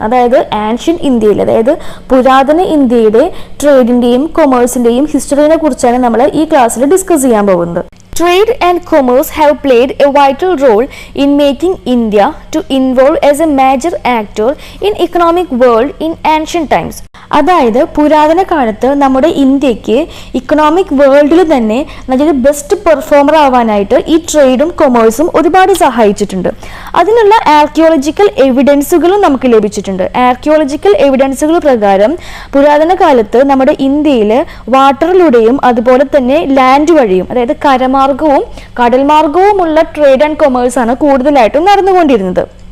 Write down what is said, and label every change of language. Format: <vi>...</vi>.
<ml>അതായത് ആൻഷ്യൻ ഇന്ത്യയിൽ, അതായത് പുരാതന ഇന്ത്യയുടെ ട്രേഡിന്റെയും കൊമേഴ്സിന്റെയും ഹിസ്റ്ററിനെ കുറിച്ചാണ് നമ്മൾ ഈ ക്ലാസ്സിൽ ഡിസ്കസ് ചെയ്യാൻ പോകുന്നത്.</ml> <en>Trade and commerce have played a vital role in making India to evolve as a major actor in economic world in ancient times.</en> <ml>അതായത് പുരാതന കാലത്ത് നമ്മുടെ ഇന്ത്യക്ക് ഇക്കണോമിക് വേൾഡിൽ തന്നെ നല്ലൊരു ബെസ്റ്റ് പെർഫോമർ ആവാനായിട്ട് ഈ ട്രേഡും കൊമേഴ്സും ഒരുപാട് സഹായിച്ചിട്ടുണ്ട്. അതിനുള്ള ആർക്കിയോളജിക്കൽ എവിഡൻസുകളും നമുക്ക് ലഭിച്ചിട്ടുണ്ട്. ആർക്കിയോളജിക്കൽ എവിഡൻസുകൾ പ്രകാരം പുരാതന കാലത്ത് നമ്മുടെ ഇന്ത്യയിൽ വാട്ടറിലൂടെയും അതുപോലെ തന്നെ ലാൻഡ് വഴിയും, അതായത് കരമാർഗവും കടൽമാർഗവുമുള്ള ട്രേഡ് ആൻഡ് കൊമേഴ്സ് ആണ് കൂടുതലായിട്ടും നടന്നുകൊണ്ടിരുന്നത്.</ml>